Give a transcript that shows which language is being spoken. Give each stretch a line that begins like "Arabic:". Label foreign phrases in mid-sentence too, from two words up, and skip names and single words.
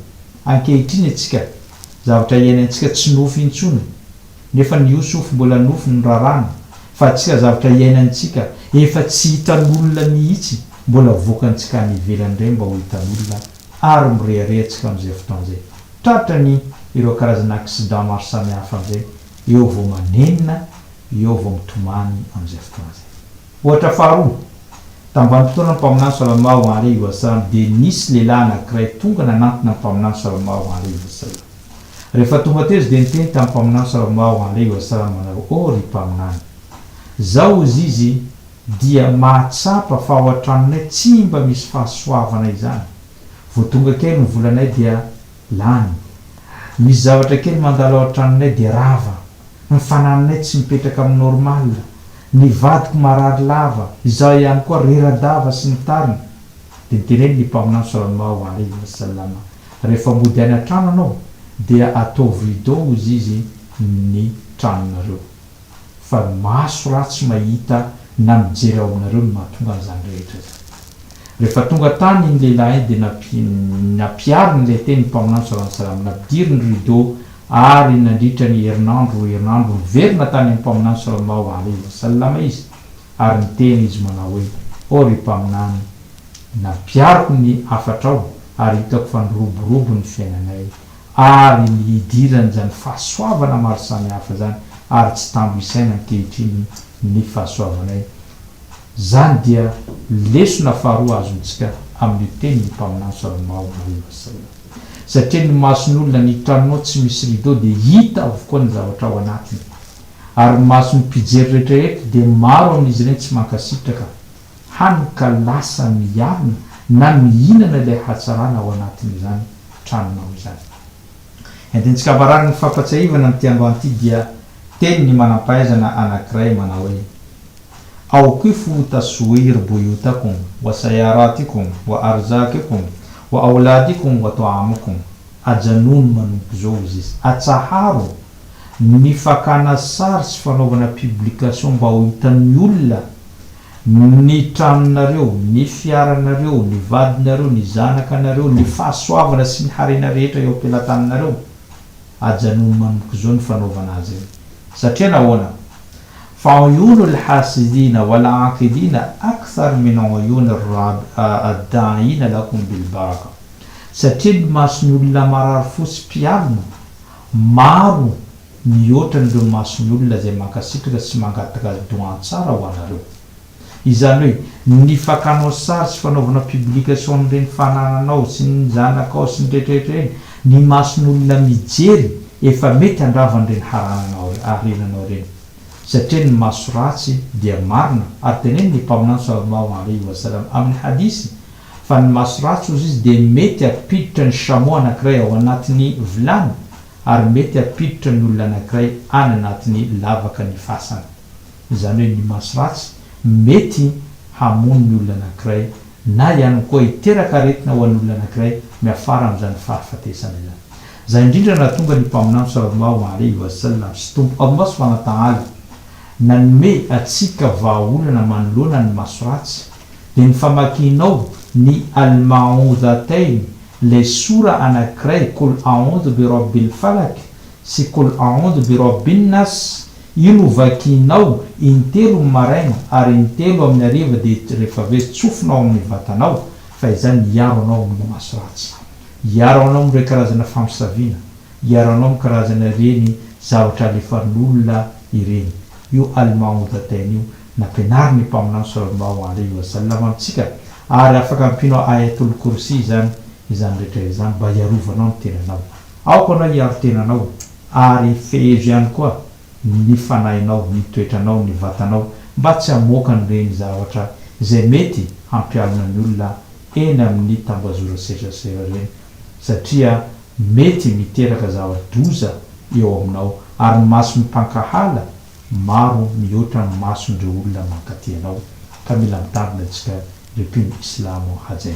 Malagasy: Ankehitriny atsika zavatra iainantsika tsy nofy intsony nefa ny Yusuf mbola nofy norarahana, fa atsika zavatra iainantsika efa tsy hitan'olona mihitsy mbola voakantsika any ivelany ireny mba ho hitan'olona ary mireharehantsika amin'izay fotoan'izay. Tratrany ireo karazana accident maro samihafa amin'izay eo vao manenina, eo vao mitomany amin'izay fotoan'izay. Ohatra faharoa, tambanimpotoana mpaminany
Arabic: صلى الله عليه وسلم
Malagasy: dia nisy lehilahy anankiray tonga nanantona mpaminany
Arabic: صلى الله عليه وسلم.
Malagasy: Rehefa tonga teo izy dia niteny tamin'ny mpaminany
Arabic: صلى الله عليه وسلم
Malagasy: manao o ry mpaminany, zao izy dia mahatsapa fa ao an-tranonay tsy mba misy fahasoavana izany. Vao tonga kely ny volanay dia lany, misy zavatra kely mandalo ao an-tranonay dia rava, ny fanananay tsy mipetraka amin'ny normal, ny vadiko marary lava, izao ihany koa rera-dava sy ny tariny. Dia niteneny ny mpaminany
Arabic: صلى الله عليه وسلم,
Malagasy: rehefa mody any an-trano anao dia ataovy rideau izy ny tranonareo, fa maso ratsy mahita na mijery ao aminareo ny mahatonga an'izany rehetra zany. Rehefa tonga tany ny lehilahy dia napiary ny teny mpaminany
Arabic: صلى الله عليه وسلم,
Malagasy: napidiry ny rideau ary nandritra ny herinandro miverina tany amin'ny mpaminany
Arabic: صلى الله عليه وسلم
Malagasy: izy ary niteny izy manao hoe o ry mpaminany, napiariko ny afatrao ary hitako fa niroborobo ny fiainanay ary nihidirany zany fahasoavana maro samihafa zany ary tsy tambo isaina ankehitriny ny fahasoavanay. Zany dia lesona faharoa azontsika amin'ny teny ny mpaminany
Arabic: صلى الله عليه وسلم,
Malagasy: satria ny mason'olona ny tranonao tsy misy rideau dia hita avokoa ny zavatra ao anatiny, ary mason'ny mpijery rehetrarehetra dia maro amin'izy ireny tsy mankasitraka hany ka lasa miarina na mihinana ilay hatsarana ao anatin'izany tranonao izany. Entintsika barary ny fampatsiahivana ny tiandroany ity dia teny ny manam-pahaizana anankiray manao hoe
Arabic: أوقفوا تصوير بيوتكم وسياراتكم وأرزاقكم وأولادكم وطعامكم.
Malagasy: Ajanony manompo zao izy, atsaharo ny fakana sary sy fanaovana publication mba ho hitan'ny olona ny tranonareo, ny fiaranareo, ny vadinareo, ny zanakanareo, ny fahasoavana sy ny harena rehetra eo am-pelatananareo. Ajanony manompo zao ny fanaovana azy io. Satria nahoana?
Arabic: فعيون الحاسدين والحاقدين أكثر من عيون الداعين لكم بالبركة.
Malagasy: Satria ny mason'ny olona marary fosy mpialina maro mihoatra n'ireo mason'ny olona izay mankasitraka sy mangataka doan-tsara ho anareo. Izany hoe ny fakanao sary sy fanaovana publication n'ireny fanananao sy ny zanakao sy ny rehetrarehetra reny, ny mason'ny olona mijery efa mety andravan'ireny harananao arenanao reny. Satria ny maso ratsy dia marina ary teneny ny mpaminany
Arabic: صلى الله عليه وسلم
Malagasy: amin'ny hadisy fa ny maso ratsy ozy izy dia mety ampiditra ny chameau anankiray ao anatin'ny vilany ary mety ampiditra ny olona anankiray any anatin'ny lavaka ny fasana. Izany hoe ny maso ratsy mety hamono ny olona anankiray na ihany koa hiteraka aretina ho an'olona anankiray miafara amin'izany fahafatesana izany. Zay indrindra nahatonga ny mpaminany
Arabic: صلى الله عليه وسلم
Malagasy: sy tompo Allah
Arabic: سبحانه وتعالى
Malagasy: nanome atsika vahaolana manoloana ny maso ratsy dia ny famakianao ny al-ma'udhatayn le sura anankiray
Arabic: قل أعوذ برب الفلق
Malagasy: sy
Arabic: قل أعوذ برب الناس
Malagasy: io no vakinao intelo maraina ary intelo amin'ny ariva dia rehefa avy tsofinao amin'ny vatanao fa izany hiaro anao amin'ny maso ratsy, hiaro anao amin'ireo karazana fampisaviana, hiaro anao amin'ny karazana reny zavatra alefan'olona ireny. Io al-ma'udatayn io nampianariny mpaminany
Arabic: صلى الله عليه وسلم
Malagasy: amintsika, ary afaka ampinao
Arabic: آية الكرسي
Malagasy: zany izany rehetra izany mba hiarovanao ny tenanao. Aoko anao hiaro tenanao ary fehezo ihany koa ny fanahinao, ny toetranao, ny vatanao mba tsy hamoaka n'ireny zavatra izay mety hampialina ny olona eny amin'ny tambazora serasera reny, satria mety miteraka zava-doza eo aminao ary maso mpankahala maro mihoatra ny mason'ireo olona mankaty anao ka mila mitandrina antsika repino islamo hajaina.